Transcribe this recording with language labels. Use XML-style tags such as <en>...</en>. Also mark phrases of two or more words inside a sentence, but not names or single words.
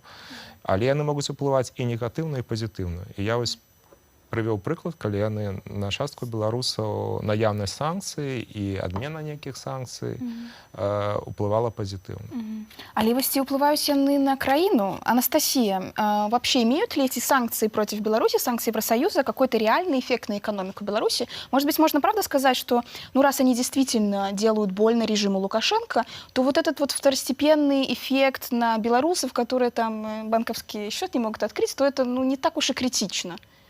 <be>Але яны могуць уплываць і негатыўна, і пазітыўна. І я вось прывёў прыклад, калі яны на частку беларусаў наяўнасць санкцый і адмена нейкіх санкцый уплывала пазітыўна. Але вось ці ўплываюць яны на краіну?</be> <ru>Анастасия, вообще имеют ли эти санкции против Беларуси, санкции Евросоюза, какой-то реальный эффект на экономику Беларуси? Может быть, можно правда сказать, что, ну, раз они действительно делают больно режиму Лукашенко, то вот этот вот второстепенный эффект на белорусов, которые там банковский счет не могут открыть, то это, ну, не так уж и критично.</ru>